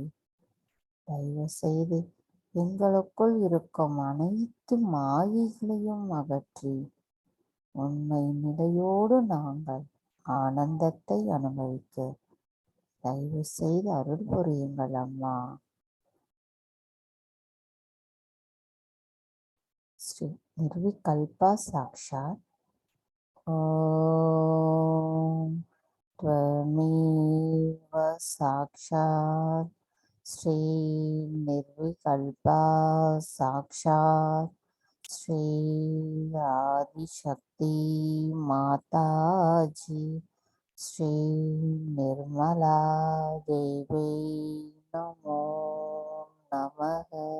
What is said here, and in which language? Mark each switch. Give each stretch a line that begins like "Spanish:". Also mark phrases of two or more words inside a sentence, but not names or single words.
Tamil: தயவு செய்து எங்களுக்குள் இருக்கும் அனைத்து மாயைகளையும் அகற்றி உண்மை நிலையோடு நாங்கள் ஆனந்தத்தை அனுபவிக்க தயவு செய்து அருள் புரியுங்கள் அம்மா.
Sanskrit: श्री निर्विकल्पा साक्षात् ओम् त्वमेव साक्षात् श्री निर्विकल्पा साक्षात् श्री आदिशक्ति माताजी श्री निर्मला देवी नमो नमः.